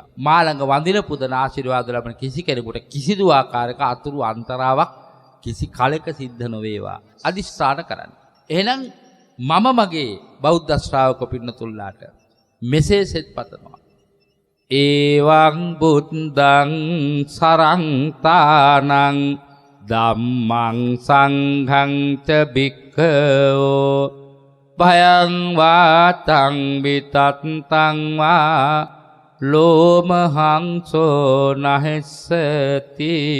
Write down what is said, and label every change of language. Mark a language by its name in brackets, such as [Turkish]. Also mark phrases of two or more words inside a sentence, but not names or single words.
[Sinhala] මා ළඟ වඳින පුදන ආශිර්වාද ලැබෙන කිසි කෙනෙකුට කිසිදු ආකාරයක අතුරු අන්තරාවක් කිසි කලක සිද්ධ නොවේවා. අදිස්ථාන කරන්න. එහෙනම් මම මගේ බෞද්ධ ශ්‍රාවක පින්නතුල්ලාට මෙසේ සෙත් පතනවා. [Pali] ඒවං බුද්ධං සරං තානං ධම්මං සංඝං ච භික්ඛවෝ භයං වාතං විතත්තං වා ලෝමහංසෝ නහෙස්සති